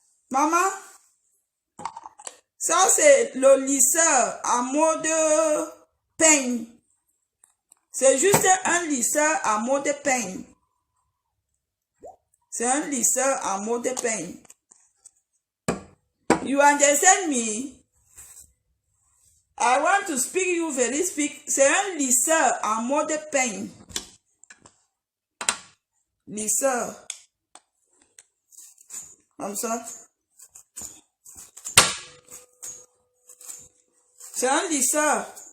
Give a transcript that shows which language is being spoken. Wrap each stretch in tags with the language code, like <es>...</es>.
<fr>Maman, ça c'est le lisseur en mode peigne. C'est juste un lisseur en mode peigne. C'est un lisseur en mode peigne.</fr> <en>You understand me? I want to speak you very speak.</en> <fr>C'est un lisseur en mode peigne. Lisseur. Comme ça. C'est un lisseur.</fr>